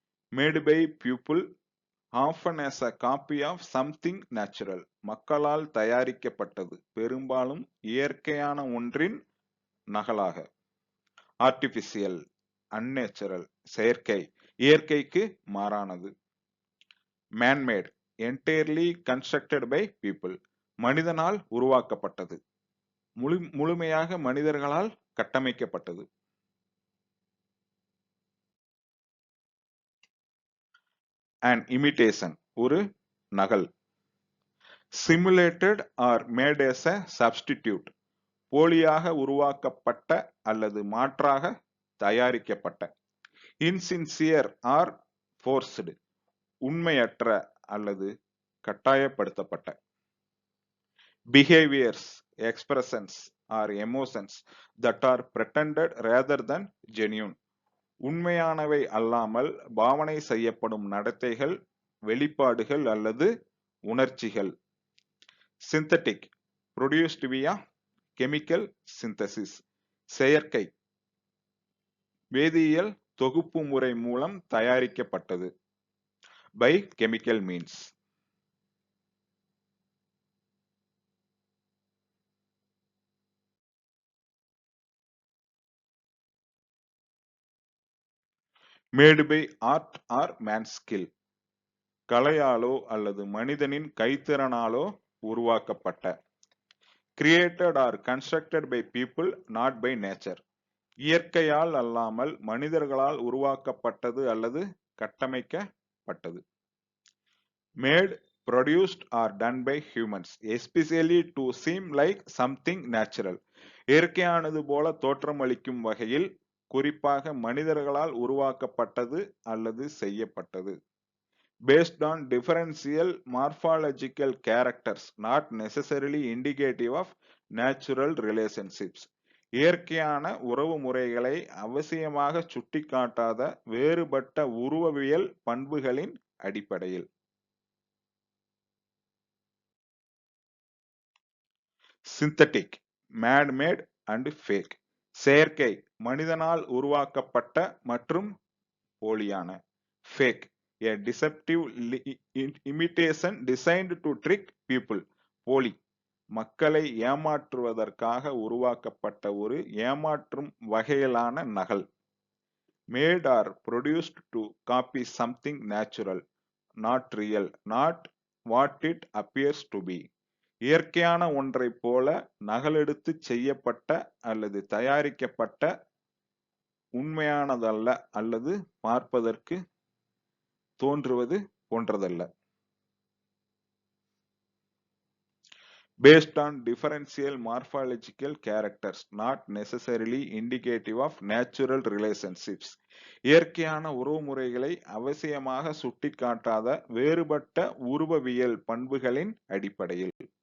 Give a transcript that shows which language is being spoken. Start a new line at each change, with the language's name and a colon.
English: Made by people, often as a copy of something natural.
Tamil: மக்களால் தயாரிக்கப்பட்டது, பெரும்பாலும் இயற்கையான ஒன்றின் நகலாக.
English: Artificial, unnatural,
Tamil: செயற்கை, இயற்கைக்கு மாறானது.
English: Man-made, entirely constructed by people.
Tamil: மனிதனால் உருவாக்கப்பட்டது, முழுமையாக மனிதர்களால் கட்டமைக்கப்பட்டது.
English: An imitation,
Tamil: ஒரு நகல்.
English: Simulated or made as a substitute.
Tamil: போலியாக உருவாக்கப்பட்ட அல்லது மாற்றாக தயாரிக்கப்பட்ட.
English: Insincere or forced.
Tamil: உண்மையற்ற அல்லது கட்டாயப்படுத்தப்பட்ட.
English: Behaviors, expressions or emotions that are pretended rather than genuine.
Tamil: உண்மையானவை அல்லாமல் பாவனை செய்யப்படும் நடத்தைகள், வெளிப்பாடுகள் அல்லது உணர்ச்சிகள்.
English: Synthetic, produced via chemical synthesis.
Tamil: செயற்கை, வேதியியல் தொகுப்பு முறை மூலம் தயாரிக்கப்பட்டது.
English: By chemical means. Made by art or man's skill.
Tamil: கலையாலோ அல்லது மனிதனின் கைத்திறனாலோ உருவாக்கப்பட்ட.
English: Created or constructed by people, not by nature.
Tamil: இயற்கையால் அல்லாமல் மனிதர்களால் உருவாக்கப்பட்டது அல்லது கட்டமைக்கப்பட்டது.
English: Made, produced or done by humans, especially to seem like something natural.
Tamil: இயற்கையானது போல தோற்றமளிக்கும் வகையில், குறிப்பாக மனிதர்களால் உருவாக்கப்பட்டது அல்லது செய்யப்பட்டது.
English: Based on differential morphological characters, not necessarily indicative of natural relationships.
Tamil: இயற்கையான உறவு முறைகளை அவசியமாக சுட்டிக்காட்டாத வேறுபட்ட உருவவியல் பண்புகளின் அடிப்படையில்.
English: Synthetic, man-made and fake.
Tamil: செயற்கை, மனிதனால் உருவாக்கப்பட்ட மற்றும் போலியான.
English: Fake, a deceptive imitation designed to trick people.
Tamil: போலி, மக்களை ஏமாற்றுவதற்காக உருவாக்கப்பட்ட ஒரு ஏமாற்றும் வகையிலான நகல்.
English: Made or produced to copy something natural, not real, not what it appears to be.
Tamil: இயற்கையான ஒன்றை போல நகலெடுத்து செய்யப்பட்ட அல்லது தயாரிக்கப்பட்ட, உண்மையானதல்ல அல்லது பார்ப்பதற்கு தோன்றுவது போன்றதல்ல.
English: Based on differential morphological characters, not necessarily indicative of natural relationships.
Tamil: இயற்கையான உறவுமுறைகளை அவசியமாக சுட்டிக்காட்டாத வேறுபட்ட உருவவியல் பண்புகளின் அடிப்படையில்.